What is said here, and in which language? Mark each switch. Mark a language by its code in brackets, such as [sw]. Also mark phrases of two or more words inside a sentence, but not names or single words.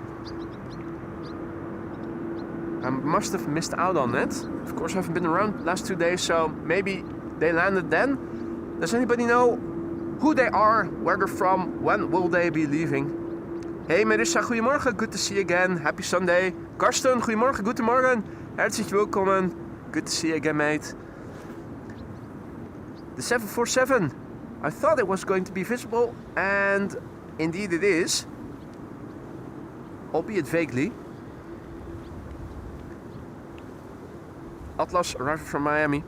[en] I must have missed out on it. Of course, I haven't been around the last 2 days, so maybe they landed then. Does anybody know who they are, where they're from, when will they be leaving? Hey Marissa, goedemorgen, good to see you again. Happy Sunday. [nl] Karsten, goedemorgen, goedemorgen. [de] Herzlich willkommen. [en] Good to see you again, mate. The 747. I thought it was going to be visible, and indeed it is. Albeit vaguely. Atlas arriving from Miami.